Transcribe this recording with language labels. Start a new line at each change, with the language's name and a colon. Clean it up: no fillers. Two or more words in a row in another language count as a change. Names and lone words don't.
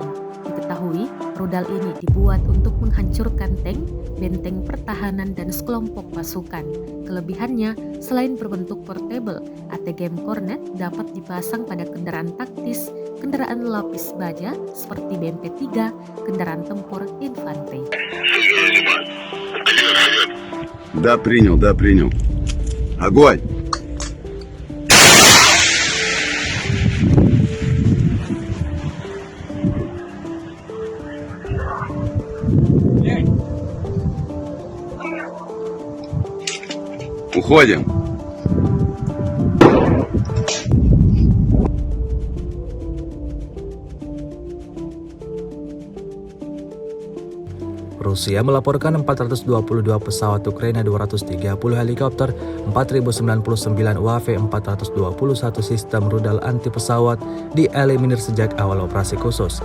Indonesian: Diketahui, rudal ini dibuat untuk menghancurkan tank, benteng pertahanan dan sekelompok pasukan. Kelebihannya, selain berbentuk portable, ATGM Kornet dapat dipasang pada kendaraan taktis, kendaraan lapis baja seperti BMP-3, kendaraan tempur infanteri.
Russian: Да, принял, да, принял. Огонь! Уходим!
Indonesian: Rusia melaporkan 422 pesawat Ukraina, 230 helikopter, 4.099 UAV, 421 sistem rudal anti pesawat dieliminir sejak awal operasi khusus.